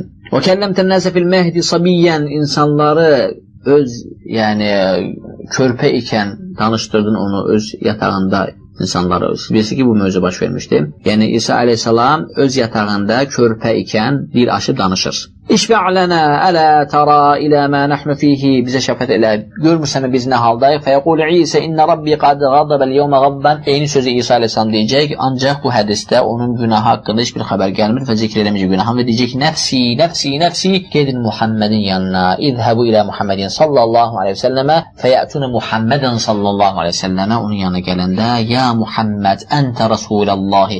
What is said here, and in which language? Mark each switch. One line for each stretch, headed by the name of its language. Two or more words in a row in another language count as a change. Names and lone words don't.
Arabic: وكلمت الناس في المهد صبيا,
Azerbaijani: insanları öz, yəni körpə ikən danışdırdın onu öz yatağında insanlara. Bilirsiniz ki, bu mövzu baş vermişdi. Yəni İsa əleyhissalam öz yatağında körpə ikən bir aşı danışır.
Arabic: اشفع لنا ألا ترى إلى ما نحن فيه.
Azerbaijani: Bizə şəfaət elə. Görmürsənmi biz nə haldayıq?
Arabic: فيقول عيسى إن ربي قد غضب اليوم غضبا.
Azerbaijani: Eyni sözü İsa əleyhissalam deyəcək. Ancaq bu hədisdə onun günahı haqqında heç bir xəbər gəlmir və zikr eləməyəcək günahını və deyəcək ki, nəfsi, gedin Muhammedin yanına.
Arabic: اذهبوا إلى محمد صلى الله عليه وسلم فيأتون محمدا صلى الله عليه وسلم.
Azerbaijani: Onun yanına gələndə,
Arabic: يا محمد أنت رسول الله.